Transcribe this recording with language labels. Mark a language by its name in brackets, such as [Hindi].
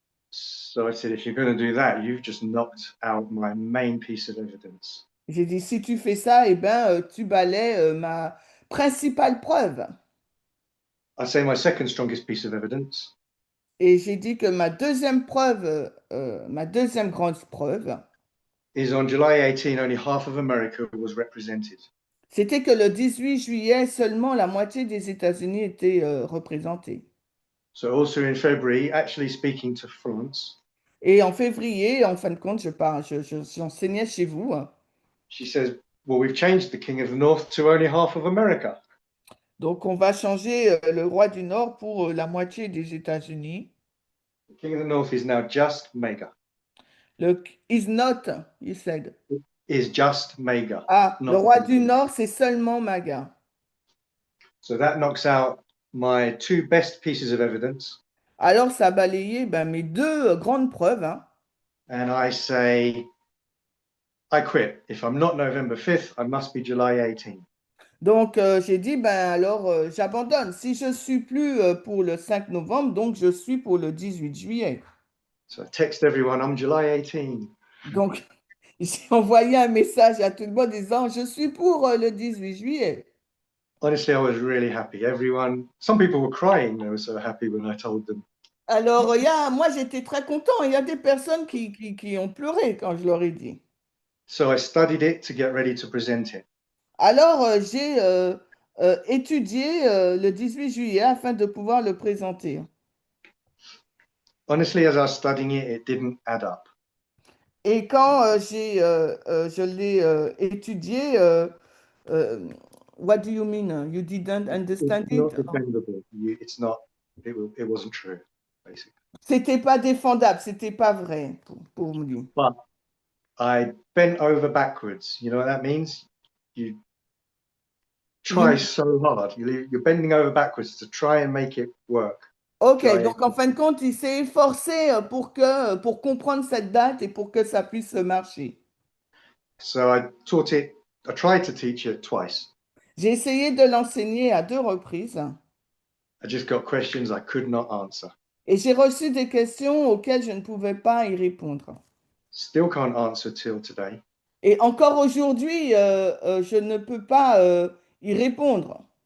[English] So I said, if you're going to do that, you've just knocked out my main piece of evidence. [French] J'ai dit si tu fais ça, eh ben, tu balaies ma principale preuve. [English] I say my second strongest piece of evidence [French] Et j'ai dit que ma deuxième preuve, ma deuxième grande preuve, [English] is on July 18, only half of America was represented. [French] c'était que le 18 juillet, seulement la moitié des États-Unis était représentée. [English] So also in February, actually speaking to France, [French] Et en février, en fin de compte, j'enseignais chez vous. [English] she says, well, we've changed the king of the north to only half of America. [French] Donc, on va changer le roi du Nord pour la moitié des États-Unis. [English] The king of the north is now just MAGA. Le is not, you said. Is just MAGA. [French] Ah, le [English] Not [French] roi du Nord, c'est seulement MAGA. [English] So that knocks out my two best pieces of evidence. [French] Alors, ça a balayé mes deux grandes preuves. Hein. [English] And I say, I quit. If I'm not November 5th, I must be July 18. [French] Donc, j'ai dit, alors, j'abandonne. Si je suis plus pour le 5 novembre, donc je suis pour le 18 juillet. [English] So I text everyone, I'm July 18. [French] Donc, j'ai envoyé un message à tout le monde disant, je suis pour le 18 juillet. [English] Honestly, I was really happy. Some people were crying. They were so happy when I told them. [French] Alors, moi, j'étais très content. Il y a des personnes qui ont pleuré quand je leur ai dit. [English] So I studied it to get ready to present it. [French] Alors, j'ai étudié le 18 juillet afin de pouvoir le présenter. [English] Honestly, as I was studying it, it didn't add up. [French] Et quand je l'ai étudié, [English] what do you mean? You didn't It's understand it? not defendable. It's not. It wasn't true, basically. [French] C'était pas défendable, c'était pas vrai pour lui. [English] But I bent over backwards. You know what that means? You try You- so hard. You're bending over backwards to try and make it work. Ok, July [French] donc en fin de compte, il s'est efforcé pour comprendre cette date et pour que ça puisse marcher. [English] So I taught it. I tried to teach it twice. [French] J'ai essayé de l'enseigner à 2 reprises [English] I just got questions I could not answer. [French] et j'ai reçu des questions auxquelles je ne pouvais pas y répondre. [English] Still can't answer till today. [French] Et encore aujourd'hui, je ne peux pas y répondre.